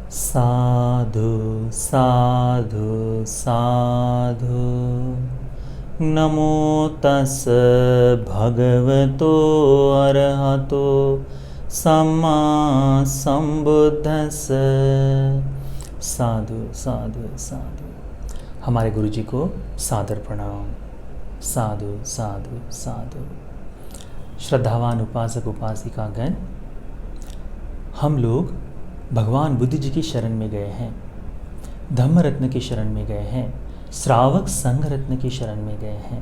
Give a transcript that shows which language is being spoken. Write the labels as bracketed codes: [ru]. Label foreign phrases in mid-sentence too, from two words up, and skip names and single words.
[pi] साधु साधु साधु। नमो तस् भगवतो अरहतो सम्मा संबुद्धस्स। साधु साधु साधु। [hi] हमारे गुरु जी को सादर प्रणाम। [pi] साधु साधु साधु। [hi] श्रद्धावान उपासक उपासिकागण, हम लोग भगवान बुद्ध जी की शरण में गए हैं, धम्म रत्न की शरण में गए हैं, श्रावक संघ रत्न की शरण में गए हैं।